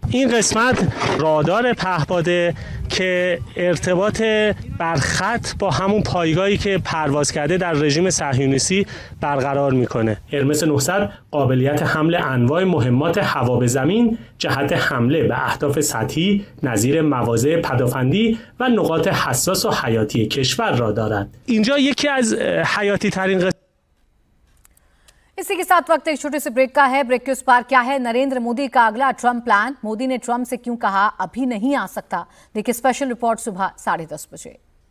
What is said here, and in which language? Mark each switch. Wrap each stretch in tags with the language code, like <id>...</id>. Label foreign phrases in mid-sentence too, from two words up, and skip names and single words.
<fa>این قسمت رادار پهپاده که ارتباط برخط با همون پایگاهی که پرواز کرده در رژیم صهیونیستی برقرار میکنه. هرمس 900 قابلیت حمل انواع مهمات هوا به زمین جهت حمله به اهداف سطحی نظیر مواضع پدافندی و نقاط حساس و حیاتی کشور را دارد. اینجا یکی از حیاتی ترین</fa> <hi>इसी के साथ वक्त एक छोटे से ब्रेक का है। ब्रेक के उस पार क्या है नरेंद्र मोदी का अगला ट्रंप प्लान, मोदी ने ट्रंप से क्यों कहा अभी नहीं आ सकता, देखिए स्पेशल रिपोर्ट सुबह 10:30 बजे।</hi>